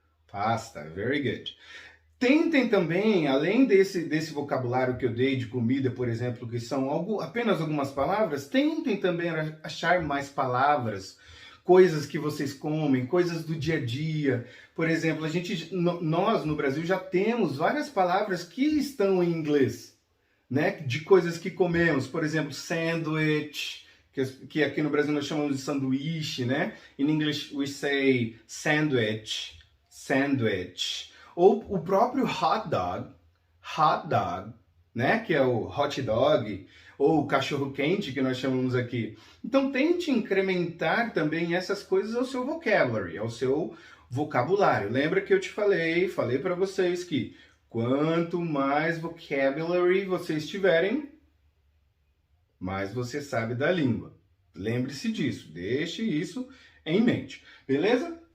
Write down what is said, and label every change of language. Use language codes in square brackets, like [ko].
[pt] Pasta, [en] very good. [pt] Tentem também, além desse vocabulário que eu dei de comida, por exemplo, que são apenas algumas palavras, tentem também achar mais palavras, coisas que vocês comem, coisas do dia a dia. Por exemplo, nós no Brasil já temos várias palavras que estão em inglês, né? De coisas que comemos. Por exemplo, sandwich, que aqui no Brasil nós chamamos de sanduíche, né? [en] In English we say sandwich. Sandwich. [pt] Ou o próprio hot dog, né? Que é o hot dog, ou o cachorro quente que nós chamamos aqui. Então tente incrementar também essas coisas ao seu vocabulary, ao seu vocabulário. Lembra que eu te falei para vocês que quanto mais vocabulary vocês tiverem, mais você sabe da língua. Lembre-se disso, deixe isso em mente, beleza?